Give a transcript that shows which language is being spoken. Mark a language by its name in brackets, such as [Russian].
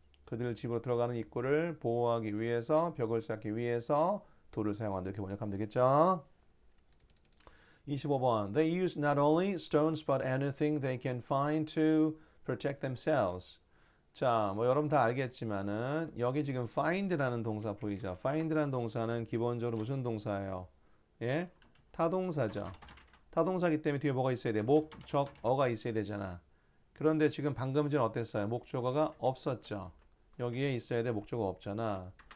[Korean] 그들 집으로 들어가는 입구를 보호하기 위해서 벽을 쌓기 위해서 돌을 사용한다. 이렇게 번역하면 되겠죠? 25번. [English] They use not only stones but anything they can find to protect themselves. [Korean] 자, 뭐 여러분 다 알겠지만은 여기 지금 find라는 동사 보이죠? find라는 동사는 기본적으로 무슨 동사예요? 예, 타동사죠. 타동사기 때문에 뒤에 뭐가 있어야 돼? 목적어가 있어야 되잖아. 그런데 지금 방금 전 어땠어요? 목적어가 없었죠. 여기에 있어야 돼. 목적어 없잖아.